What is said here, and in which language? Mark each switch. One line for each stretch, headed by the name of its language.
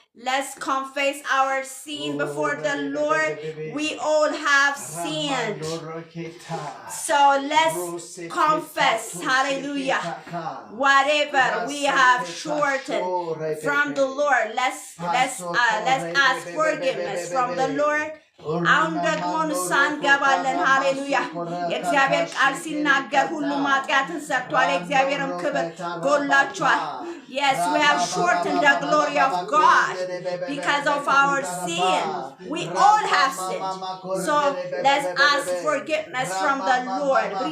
English: Let's confess our sin before the Lord. We all have sinned. So let's confess, hallelujah, whatever we have shortened from the Lord. Let's ask forgiveness from the Lord.
Amharic: አሁን ደግሞ ንስሐ እንገባለን ሃሌሉያ የእግዚአብሔር ቃል ሲናገር ሁሉም ኃጢአትን ሰርቷል የእግዚአብሔርም ክብር ጎድሏቸዋል
English: Yes, we have shortened the glory of God because of our sin. We all have sinned. So let's ask forgiveness from the Lord.